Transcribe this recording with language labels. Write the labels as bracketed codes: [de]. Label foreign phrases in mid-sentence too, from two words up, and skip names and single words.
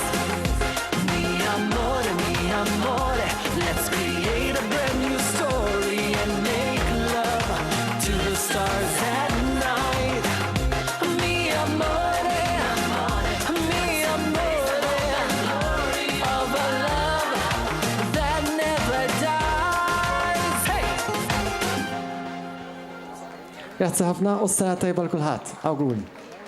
[it] Mi amore, [en] let's create a brand new story and make love to the stars at night. [it] Mi amore, [en] of a love that never dies. Hey! [mt] Grazzi ħafna u s-sena tajba l-kulħadd. Awgur.